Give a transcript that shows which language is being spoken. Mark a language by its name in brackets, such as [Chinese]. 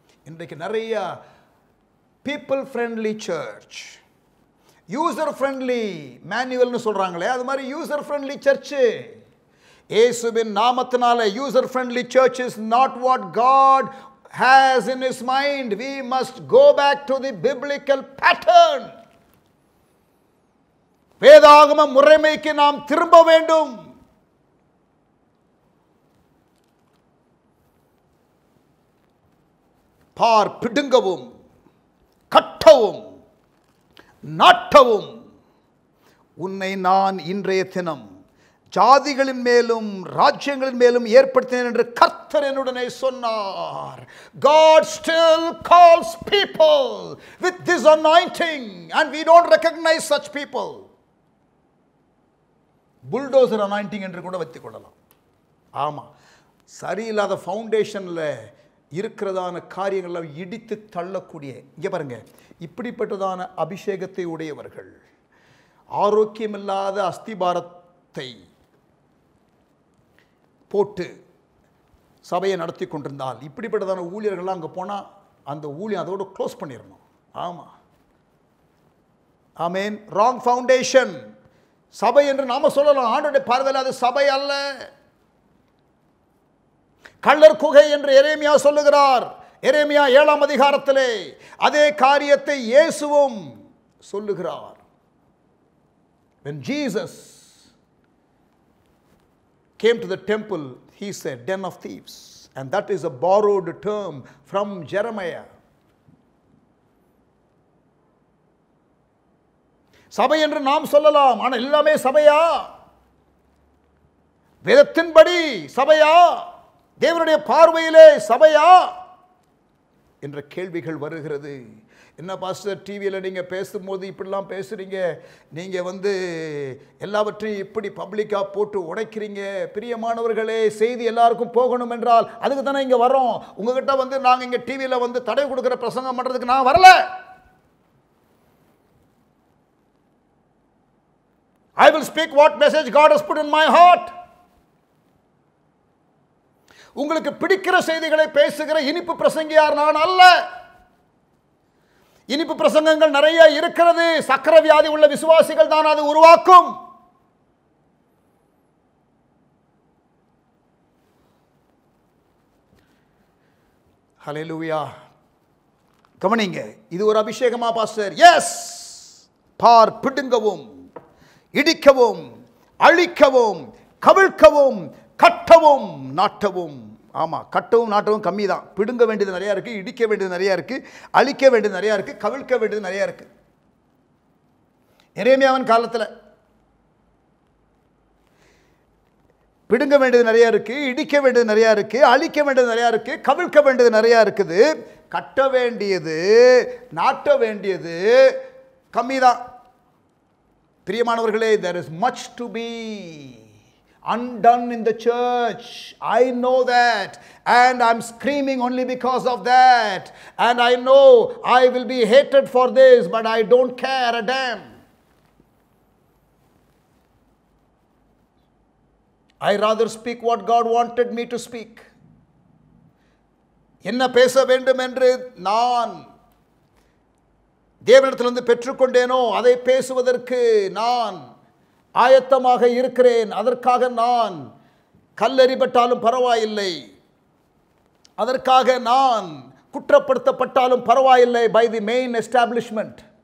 [Tamil] இன்றைக்கு நிறைய people friendly search, user friendly மேனுவல்னு சொல்றாங்களே, அது மாதிரி யூசர் ஃப்ரெண்ட்லி சர்ச். இயேசுவின் நாமத்தினால [English] User friendly church is not what God has in his mind. We must go back to the biblical pattern. [Tamil] வேதாகம முறைமைக்கு நாம் திரும்ப வேண்டும். பார், பிடுங்கவும், கட்டவும், நாட்டவும் உன்னை நான் இன்றைய தினம் ஜாதிகளின் மேலும் ராஜ்யங்களின் மேலும் ஏற்படுத்தினேன் என்று கர்த்தர் என்னுடனே சொன்னார். [English] God still calls people with this anointing and we don't recognize such people. [Tamil] Bulldozer anointing என்று கூட வைத்துக் கொள்ளலாம். ஆமா, சரியில்லாத ஃபவுண்டேஷனில் இருக்கிறதான காரியங்களை இடித்து தள்ளக்கூடிய, இங்கே பாருங்க, இப்படிப்பட்டதான அபிஷேகத்தை உடையவர்கள் ஆரோக்கியமில்லாத அஸ்திபாரத்தை போட்டு சபையை நடத்தி கொண்டிருந்தால், இப்படிப்பட்டதான ஊழியர்கள்லாம் அங்கே போனால் அந்த ஊழியம் அதோடு க்ளோஸ் பண்ணிடணும். ஆமாம், ஆமேன். ராங் ஃபவுண்டேஷன் சபை என்று நாம சொல்லலாம், ஆண்டவருடைய பார்வையில் அது சபை அல்ல. கள்ளர் குகை என்று எரேமியா சொல்லுகிறார். எரேமியா 7ஆம் அதிகாரத்திலே அதே காரியத்தை இயேசுவும் சொல்லுகிறார். [English] When Jesus came to the temple, he said, den of thieves. And that is a borrowed term from Jeremiah. [Tamil] சபை என்று நாம் சொல்லலாம், ஆனால் எல்லாமே சபையா? வேதத்தின்படி சபையா? தேவனுடைய பார்வையிலே சபையா என்ற கேள்விகள் வருகிறது. என்ன பாஸ்டர், டிவியில் நீங்கள் பேசும்போது இப்படிலாம் பேசுகிறீங்க, நீங்கள் எல்லாவற்றையும் இப்படி பப்ளிக்காக போட்டு உடைக்கிறீங்க. பிரியமானவர்களே, செய்தி எல்லாருக்கும் போகணும் என்றால் அதுக்கு தானே இங்கே வரோம். உங்ககிட்ட நாங்கள் இங்கே டிவியில் தடை கொடுக்குற பிரசங்கம் பண்ணுறதுக்கு நான் வரல. [English] I will speak what message God has put in my heart. [Tamil] உங்களுக்கு பிடிக்கிற செய்திகளை பேசுகிற இனிப்பு பிரசங்கியார் நான் அல்ல. இனிப்பு பிரசங்கங்கள் நிறைய இருக்கிறது. சக்கர வியாதி உள்ள விசுவாசிகள் தான் அது உருவாக்கும். ஹல்லேலூயா. கவனிங்க, இது ஒரு அபிஷேகமா பாஸ்டர்? எஸ். பார், பிடுங்கவும், இடிக்கவும், அழிக்கவும், கவிழ்க்கவும், கட்டவும், நாட்டவும். ஆமாம், கட்டவும் நாட்டவும் கம்மி தான். பிடுங்க வேண்டியது நிறையா இருக்குது, இடிக்க வேண்டியது நிறையா இருக்குது, அழிக்க வேண்டியது நிறையா இருக்குது, கவிழ்க்க வேண்டியது நிறையா இருக்குது. எரேமியாவின் காலத்தில் பிடுங்க வேண்டியது நிறையா இருக்குது, இடிக்க வேண்டியது நிறையா இருக்குது, அழிக்க வேண்டியது நிறையா இருக்குது, கவிழ்க்க வேண்டியது நிறையா இருக்குது. கட்ட வேண்டியது, நாட்ட வேண்டியது கம்மி தான். பிரியமானவர்களே, [English] there is much to be undone in the church. I know that, and I'm screaming only because of that, and I know I will be hated for this, but I don't care a damn. I rather speak what God wanted me to speak. [Tamil] என்ன பேச வேண்டும் என்று நான் தேவனிடத்திலிருந்து பெற்றுக்கொண்டேனோ அதை பேசுவதற்கு நான் ஆயத்தமாக இருக்கிறேன். அதற்காக நான் கல்லெறிபட்டாலும் பரவாயில்லை, அதற்காக நான் குற்றப்படுத்தப்பட்டாலும் பரவாயில்லை [English] by the main establishment.